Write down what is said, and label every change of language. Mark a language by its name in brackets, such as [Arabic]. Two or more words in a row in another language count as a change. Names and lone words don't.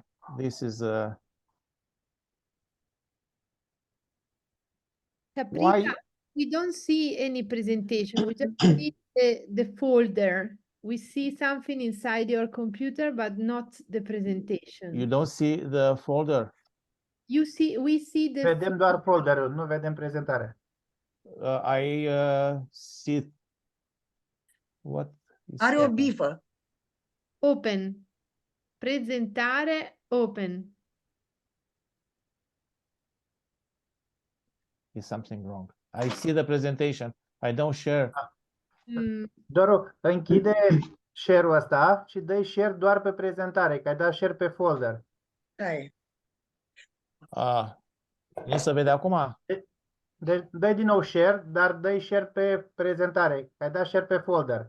[English] This is why Caprita, we don't see any presentation. We just see the folder. We see something inside your computer, but not the presentation. you don't see the folder. We see the [Romanian] Vedem doar folderul, nu vedem prezentarea. [English] I see what is [Romanian] Are o [English] happening. [Romanian] bifă. [English] open. Presentare open. Is something wrong? I see the presentation. I don't share. [Romanian] Doru, închide share-ul ăsta și dă share doar pe prezentare, că ai dat share pe folder. Hai. Nu se vede acum? Deci dă din nou share, dar dă share pe prezentare, că ai dat share pe folder.